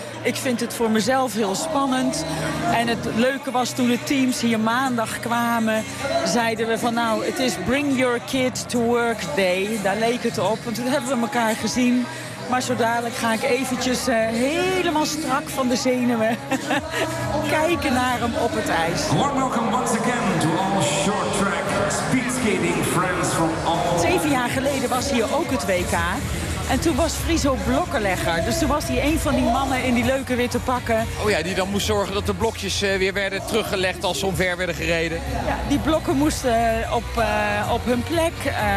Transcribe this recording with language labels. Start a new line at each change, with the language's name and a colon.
Dutch: Ik vind het voor mezelf heel spannend. En het leuke was toen de teams hier maandag kwamen, zeiden we van nou, het is
English: bring your kid to work day.
Dutch: Daar leek het op, want toen hebben we elkaar gezien. Maar zo dadelijk ga ik eventjes helemaal strak van de zenuwen kijken naar hem op het ijs.
English: Warm welcome once again to all short track speed skating friends from all.
Dutch: 7 jaar geleden was hier ook het WK. En toen was Friso blokkenlegger. Dus toen was hij een van die mannen in die leuke witte pakken. Oh ja, die dan moest zorgen dat de blokjes weer werden teruggelegd als ze omver werden gereden. Ja, die blokken moesten op hun plek.